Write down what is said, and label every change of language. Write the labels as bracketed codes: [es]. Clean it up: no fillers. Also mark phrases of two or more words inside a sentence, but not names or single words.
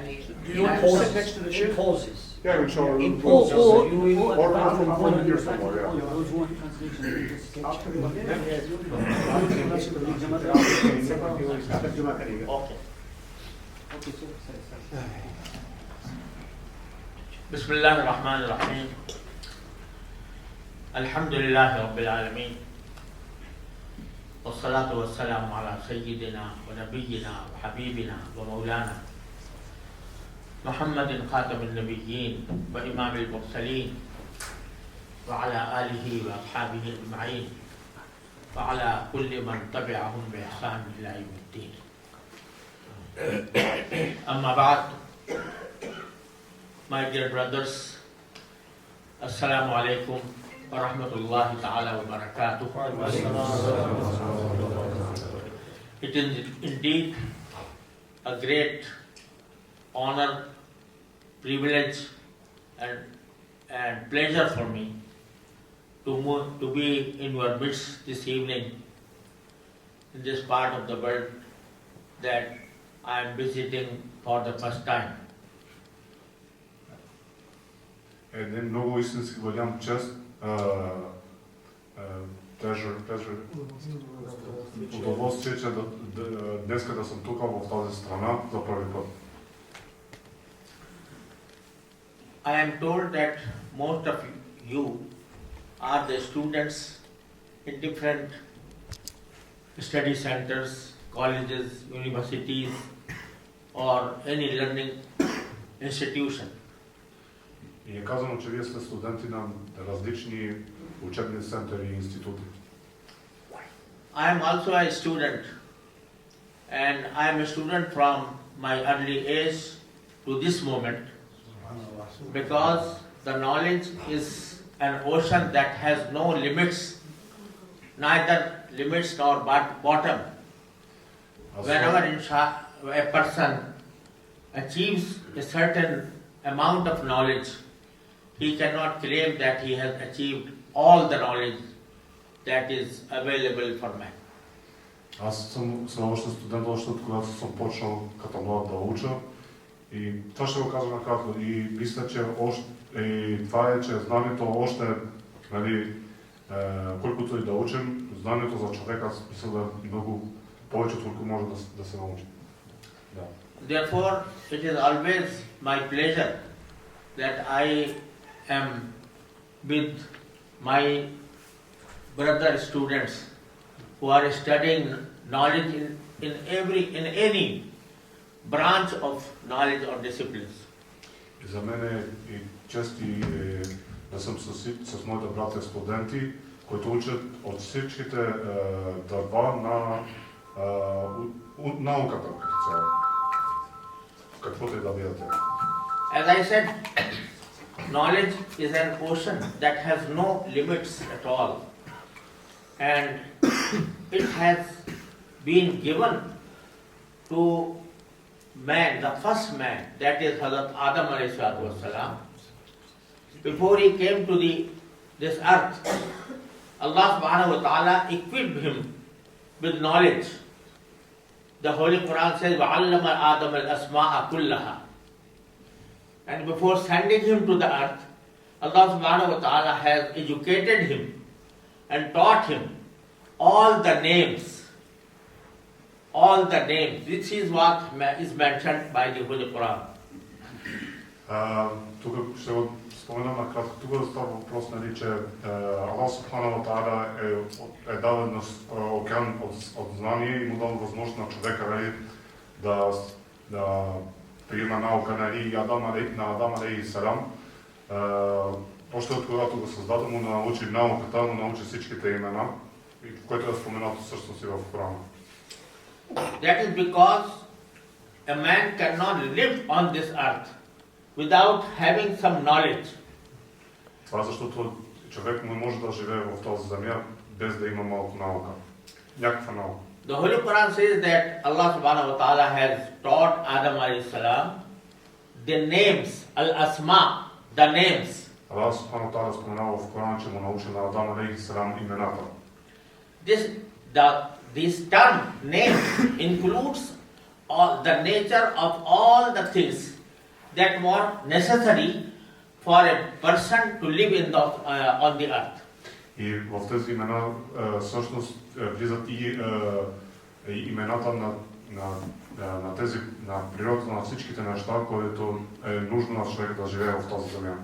[en] You pause next to the ship? pauses. Yeah, inshallah. In pauses. Or from here somewhere, yeah. Those who want translation, just Okay. Okay, sorry. [ar] بسم الله الرحمن الرحيم. الحمد لله رب العالمين. والصلاة والسلام على سيدنا ونبينا وحبيبنا ومولانا محمد خاتم النبيين وإمام المرسلين وعلى آله وأصحابه أجمعين وعلى كل من تبعهم بإحسان إلى يوم الدين. أما بعد, [en] my dear brothers, [ar] السلام عليكم ورحمة الله تعالى وبركاته. [en] It is indeed a great honor, privilege and pleasure for me to be in your midst this evening in this part of the world that I am visiting for the first time. [bg] Един много истински голям чест, удоволствие, че днеска да съм тук в тази страна за първи път. [en] I am told that most of you are the students in different study centers, colleges, universities, or any learning institution. [bg] И е казано, че вие сте студенти на различни учебни центъри и институти. [en] I am also a student, and I am a student from my early age to this moment, because the knowledge is an ocean that has no limits, neither limits nor bottom. Whenever a person achieves a certain amount of knowledge, he cannot claim that he has achieved all the knowledge that is available for man. [bg] Аз съм още студент, още от когато съм почнал като млад да уча. И това ще го кажа накратко. И мисля, че това е, че знанието още, нали, колкото и да учим, знанието за човека, аз мисля да е много повече, колко може да се научи. Да. [en] Therefore, it is always my pleasure that I am with my brother students who are studying knowledge in any branch of knowledge or disciplines. [bg] И за мен е и чест да съм с моите братя студенти, които учат от всичките дърва на науката като цяло. Каквото и да бидете. [en] As I said, knowledge is an ocean that has no limits at all, and it has been given to man, the first man, that is Hazrat Adam [ar] عليه الصلاة والسلام. [en] Before he came to this earth, Allah [ar] سبحانه وتعالى [en] equipped him with knowledge. The Holy Quran says, [ar] وَعَلَّمَ آدَمَ الْأَسْمَاءَ كُلَّهَا. [en] And before sending him to the earth, Allah [ar] سبحانه وتعالى [en] has educated him and taught him all the names. All the names. This is what is mentioned by the Holy Quran. [bg] Тук ще споменам накратко, тук става въпрос, нали, че Аллах [ar] سبحانه وتعالى [bg] е дал един океан от знание и му дал възможност на човека, нали, да приема наука, нали, на Адам [ar] عليه السلام. [bg] Още от когато го създаде, му научи науката, му научи всичките имена, което е споменато всъщност и в Корана. [en] That is because a man cannot live on this earth without having some knowledge. [bg] Това защото човек не може да живее в този земя без да има малко наука. Някаква наука. [en] The Holy Quran says that Allah [ar] سبحانه وتعالى [en] has taught Adam [ar] عليه السلام [en] the names, al-asma, the names. [bg] Allah [ar] سبحانه وتعالى [bg] споменава в Корана, че му научи на Адам [ar] عليه السلام [bg] имената. [en] This term name includes all the nature of all the things that were necessary for a person to live on the earth. [bg] И в тези имена всъщност влизат и имената на природата на всичките неща, които е нужно на човек да живее в тази земя.